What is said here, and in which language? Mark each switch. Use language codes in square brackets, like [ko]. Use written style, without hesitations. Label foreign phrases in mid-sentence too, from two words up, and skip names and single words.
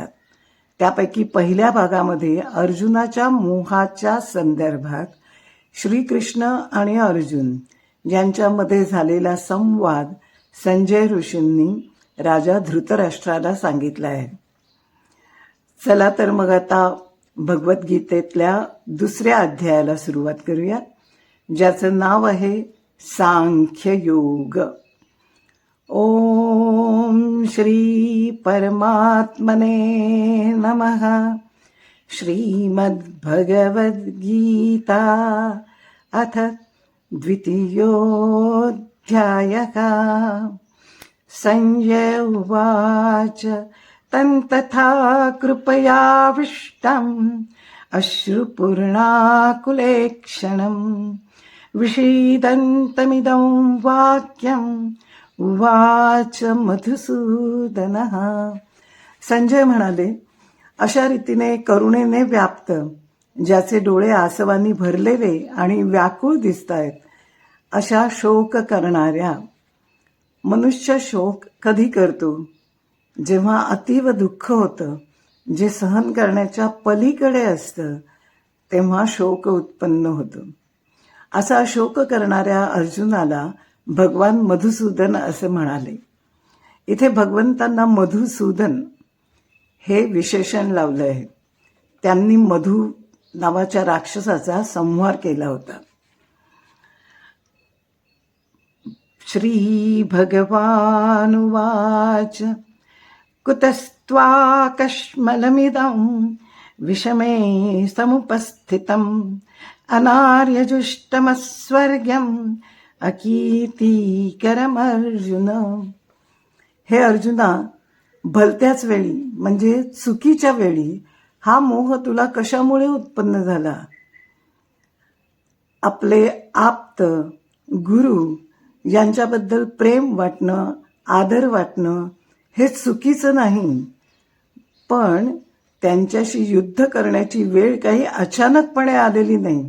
[mr] त्यापैकी पहिल्या भागामध्ये अर्जुनाच्या मोहाच्या संदर्भात श्रीकृष्ण आणि अर्जुन यांच्यामध्ये झालेला संवाद संजय ऋषींनी राजा धृतराष्ट्राला सांगितला आहे. चला तर मग आता भगवद्गीतेतल्या दुसऱ्या अध्यायाला सुरुवात करूया, ज्याचं नाव आहे सांख्ययोग. [sa] ओम श्री परमात्मने नमः. श्रीमद्भगवद्गीता अथ द्वितीयोऽध्यायः. संजय उवाच तन्तथा कृपयाविष्टम् अश्रुपूर्णाकुलेक्षणम् विषीदन्तमिदं वाक्यम् उवाच मधुसूदनः. [mr] संजय म्हणाले, अशा रीतीने करुणेने व्याप्त, ज्याचे डोळे आसवांनी भरलेले आणि व्याकुळ दिसतायत, अशा शोक करणाऱ्या. मनुष्य शोक कधी करतो? जेव्हा अतीव दुःख होतं, जे सहन करण्याच्या पलीकडे असतं, तेव्हा शोक उत्पन्न होतो. असा शोक करणाऱ्या अर्जुनाला भगवान मधुसूदन असे म्हणाले. इथे भगवंतांना मधुसूदन हे विशेषण लावलं आहे. त्यांनी मधु नावाच्या राक्षसाचा संहार केला होता. [sa] श्री भगवानुवाच कुतस्त्वाकश्मलमिदं विषमे समुपस्थितम् अनार्यजुष्टमस्वर्ग्यम् अकीर्तिकरमर्जुन. [mr] हे अर्जुना, भलत्याच वेळी म्हणजे चुकीच्या वेळी हा मोह तुला कशामुळे उत्पन्न झाला? आपले आप्त गुरु यांच्याबद्दल प्रेम वाटणं, आदर वाटणं हे चुकीचं नाही, पण त्यांच्याशी युद्ध करण्याची वेळ काही अचानकपणे आलेली नाही.